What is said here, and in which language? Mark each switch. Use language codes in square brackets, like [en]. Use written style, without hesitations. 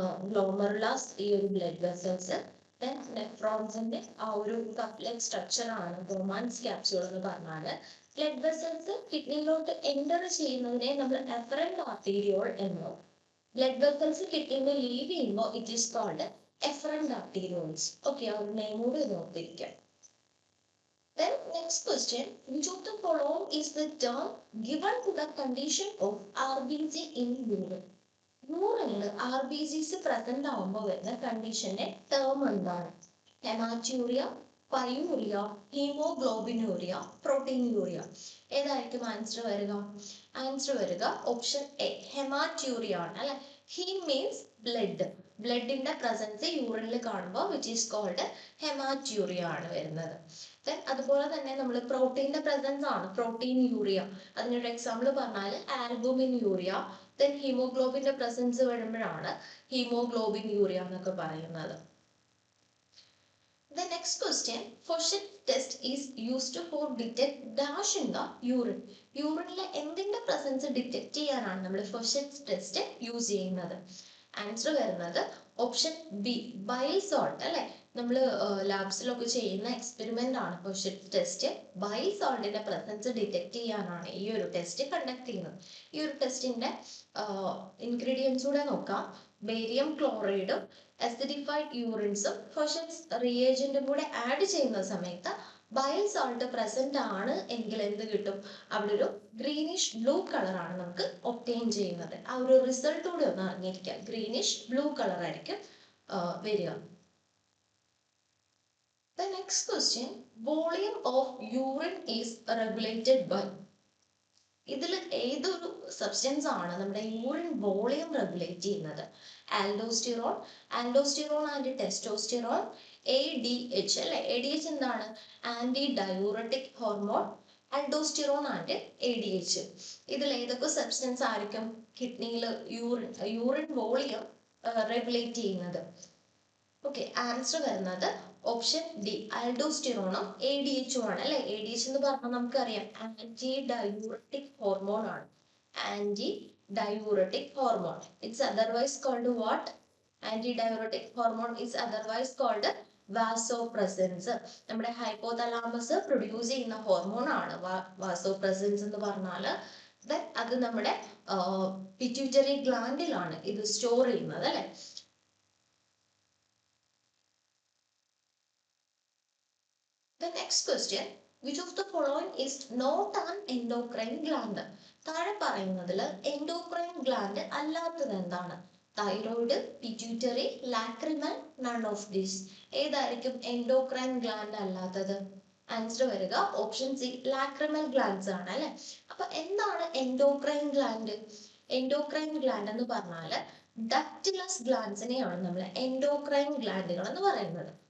[ml] ഗ്ലോമറുലാസ് ഈ ഒരു blood vessels, നെഫ്രോൺസിന്റെ ആ ഒരു കപ്പ് ലൈക്ക് സ്ട്രക്ചർ ആണ് ബൊമാൻസ് ക്യാപ്സ്യൂൾ എന്ന് പറഞ്ഞാല്. ബ്ലഡ് വെസൽസ് കിഡ്നിയിലോട്ട് എൻ്റർ ചെയ്യുന്നതിനെ നമ്മൾ എഫറന്റ് ആർട്ടീരിയോൾ എന്നോ, ബ്ലഡ് വെസൽസ് കിഡ്നിയിൽ ലീവ് ചെയ്യുമ്പോൾ [en] It is called efferent arterioles. Okay, our name would be. Then next question, which of the following is the term given to the condition of RBC in urine? [ml] Urine RBCs present ആവുമ്പോൾ വരുന്ന കണ്ടീഷന്റെ term എന്താണ്? [en] Haematuria, pyuria, haemoglobinuria, proteinuria. [ml] ഏതായിരിക്കും answer വരിക? Answer വരിക option A, ഹെമാറ്റ്യൂറിയ ആണ് അല്ലെ. Haem means blood, ബ്ലഡിന്റെ presence യൂറിനിൽ കാണുമ്പോൾ [en] which is called [ml] ഹെമാറ്റ്യൂറിയ ആണ് വരുന്നത്. ദെൻ അതുപോലെ തന്നെ നമ്മൾ പ്രോട്ടീന്റെ പ്രസൻസ് ആണ് പ്രോട്ടീൻ യൂറിയ. അതിനൊരു എക്സാമ്പിൾ പറഞ്ഞാൽ ആൽബുമിൻ യൂറിയ. ദെൻ ഹീമോഗ്ലോബിന്റെ പ്രസൻസ് വരുമ്പോഴാണ് ഹീമോഗ്ലോബിൻ യൂറിയ എന്നൊക്കെ പറയുന്നത്. [en] The next question, Fauchet test is used for detect dash in the urine. [ml] യൂറിനിലെ എന്തിന്റെ പ്രസൻസ് ഡിറ്റക്ട് ചെയ്യാനാണ് നമ്മൾ ഫൗഷറ്റ് ടെസ്റ്റ് യൂസ് ചെയ്യുന്നത്? ആൻസർ വരുന്നത് ഓപ്ഷൻ ബി, ബൈൽ സോൾട്ട് അല്ലെ. നമ്മൾ ലാബ്സിലൊക്കെ ചെയ്യുന്ന എക്സ്പെരിമെന്റ് ആണ് ഫൗഷറ്റ് ടെസ്റ്റ്. ബൈൽ സോൾട്ടിന്റെ പ്രസൻസ് ഡിറ്റക്ട് ചെയ്യാനാണ് ഈ ഒരു ടെസ്റ്റ് കണ്ടക്ട് ചെയ്യുന്നത്. ഈ ഒരു ടെസ്റ്റിന്റെ ഇൻഗ്രീഡിയൻസ് കൂടെ നോക്കാം. ബേരിയം ക്ലോറൈഡും acidified യൂറിൻസും ഫൗഷറ്റ്സ് റിയേജന്റും കൂടെ ആഡ് ചെയ്യുന്ന സമയത്ത് ബൈൽ സോൾട്ട് പ്രസന്റ് ആണ് എങ്കിൽ എന്ത് കിട്ടും? അവിടെ ഒരു ഗ്രീനിഷ് ബ്ലൂ കളർ ആണ് നമുക്ക് ഒബ്റ്റെയിൻ ചെയ്യുന്നത്. ആ ഒരു റിസൾട്ട് കൂടെ ഒന്ന് അറിഞ്ഞിരിക്കുക. ഗ്രീനിഷ് ബ്ലൂ കളർ ആയിരിക്കും വരിക. [en] The next question, volume of urine is regulated by. [ml] ഇതിൽ ഏതൊരു സബ്സ്റ്റൻസ് ആണ് നമ്മുടെ യൂറിൻ വോളിയം റെഗുലേറ്റ് ചെയ്യുന്നത്? [en] Aldosterone, androsterone and testosterone, ADH അല്ലെ. ADH എന്താണ്? Anti diuretic hormone. Aldosterone and ADH. [ml] ഇതിൽ ഏതൊക്കെ സബ്സ്റ്റൻസ് ആയിരിക്കും കിഡ്നിയിൽ യൂറിൻ വോളിയം റെഗുലേറ്റ് ചെയ്യുന്നത്? ഓക്കെ, ആൻസർ വരുന്നത് ഓപ്ഷൻ ഡി, ആൽഡോസ്റ്റിറോണും ADH ആണ് അല്ലെ. ADH എന്ന് പറഞ്ഞാൽ നമുക്കറിയാം ആന്റി ഡയൂറട്ടിക് ഹോർമോൺ ആണ്. [en] Anti diuretic hormone, it's otherwise called what? Anti diuretic hormone is otherwise called vasopressins. [ml] നമ്മുടെ ഹൈപ്പോതലാമസ് പ്രൊഡ്യൂസ് ചെയ്യുന്ന ഹോർമോൺ ആണ് വാസോപ്രസൻസ് എന്ന് പറഞ്ഞാൽ. അത് നമ്മുടെ പിറ്റ്യൂട്ടറി ഗ്ലാൻഡിലാണ് ഇത് സ്റ്റോർ ചെയ്യുന്നത് അല്ലെ. [en] The next question, which of the following is not an endocrine gland? [ml] താഴെ പറയുന്നതിൽ എൻഡോക്രൈൻ ഗ്ലാൻഡ് അല്ലാത്തത് എന്താണ്? [en] Thyroid, pituitary, lacrimal, none of these. [ml] ഏതായിരിക്കും എൻഡോക്രൈൻ ഗ്ലാൻഡ് അല്ലാത്തത്? ആൻസർ വരിക ഓപ്ഷൻ സി, ലാക്രിമൽ ഗ്ലാൻഡ്സ് ആണ് അല്ലെ. അപ്പൊ എന്താണ് എൻഡോക്രൈൻ ഗ്ലാൻഡ്? എൻഡോക്രൈൻ ഗ്ലാൻഡ് എന്ന് പറഞ്ഞാൽ ഡക്റ്റിലസ് ഗ്ലാൻഡ്സിനെയാണ് നമ്മൾ എൻഡോക്രൈൻ ഗ്ലാൻഡുകൾ എന്ന് പറയുന്നത്.